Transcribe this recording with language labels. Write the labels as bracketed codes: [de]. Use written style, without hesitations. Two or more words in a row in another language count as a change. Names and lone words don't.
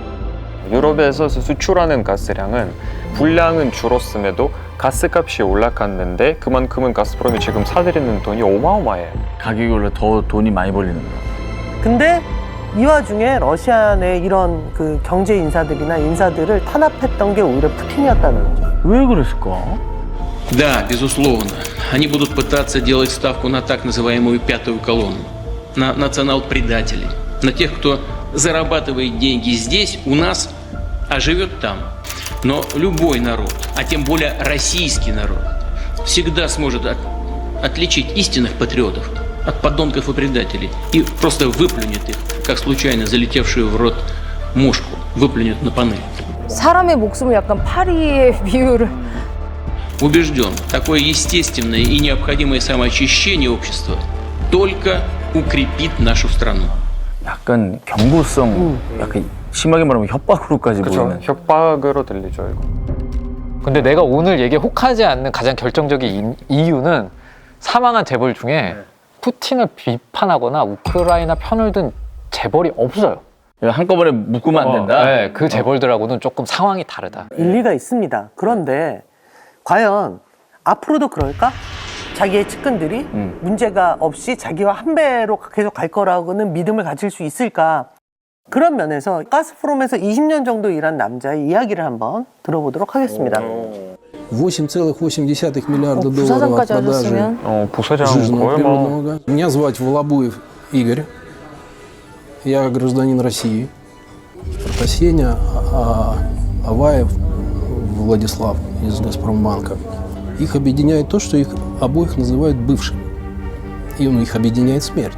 [ko] 유럽에서 수출하는 가스량은 분량은 줄었음에도 가스값이 올라갔는데 그만큼은 가스프롬이 지금 사들이는 돈이 어마어마해요. 가격이 올라 더 돈이 많이 벌리는 거야. 근데 이 와중에 러시아 내 이런 그 경제 인사들이나 인사들을 탄압했던 게 오히려 푸틴이었다는 거죠. 왜 그랬을까? [ru] Да, безусловно. Они будут пытаться делать ставку на так называемую пятую колонну, на национал-предателей, на тех, кто зарабатывает деньги здесь, у нас, а живет там. Но любой народ, а тем более российский народ, всегда сможет отличить истинных патриотов от подонков и предателей и просто выплюнет их, как случайно залетевшую в рот мушку, выплюнет на панель. [ko] 사람의 목숨을 약간 파리의 비유를. [ru] Убежден, такое естественное и необходимое самоочищение общества только укрепит нашу страну. [ko] 약간 경고성, 약간 심하게 말하면 협박으로까지 그렇죠. 보이는. 협박으로 들리죠, 이거. 근데 내가 오늘 얘기에 혹하지 않는 가장 결정적인 이유는 사망한 재벌 중에 푸틴을 비판하거나 우크라이나 편을 든 재벌이 없어요. 한꺼번에 묶으면 안 된다? 네, 그 재벌들하고는 조금 상황이 다르다. 일리가 있습니다. 그런데 과연 앞으로도 그럴까? 자기의 측근들이 문제가 없이 자기와 한 배로 계속 갈 거라고는 믿음을 가질 수 있을까? 그런 면에서 가스프롬에서 20년 정도 일한 남자의 이야기를 한번 들어보도록 하겠습니다. [ru] 8,8 миллиарда долларов от [ko] 부사장까지 [ru] продажи [ko] 하셨으면. 부사장 [ru] жирного [ko] 거의 뭐 [ru] природного газа. Меня звать Волобуев Игорь. Я гражданин России. Сеня Аваев Владислав из «Газпромбанка». Их объединяет то, что их обоих называют бывшими. И их объединяет смерть.